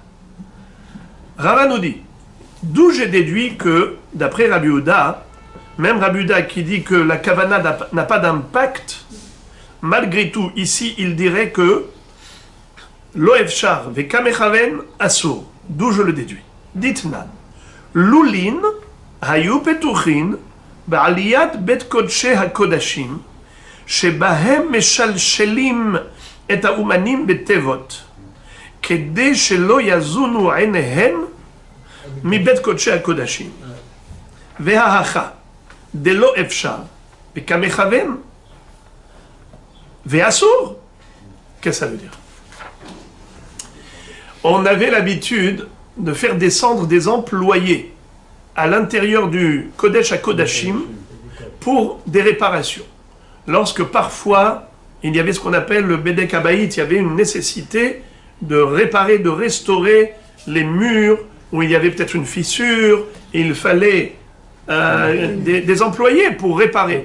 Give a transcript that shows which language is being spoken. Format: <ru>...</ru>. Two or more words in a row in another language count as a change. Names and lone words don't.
<fr>Rava nous dit, d'où j'ai déduit que, d'après Rabbi Yehuda, même Rabbi Yehuda qui dit que la kavana n'a pas d'impact, malgré tout, ici, il dirait que</fr> <he>לא אפשר וקמכוון אסור.</he> <fr>D'où je le déduis.</fr> <he>דתנן. לולין היו פתוחין בעליית בית קדשי הקדשים שבהן משלשלין את האומנין בתיבות כדי שלא יזונו עיניהם מבית קודשי הקודשים וההכה דלא אפשר וכמכוון ואסור.</he> <fr>Qu'est-ce que ça veut dire? On avait l'habitude de faire descendre des employés à l'intérieur du Kodesh à Kodashim pour des réparations. Lorsque parfois il y avait ce qu'on appelle le</fr> <he>בדק הבית,</he> <fr>il y avait une nécessité de réparer, de restaurer les murs où il y avait peut-être une fissure, et il fallait des employés pour réparer.</fr>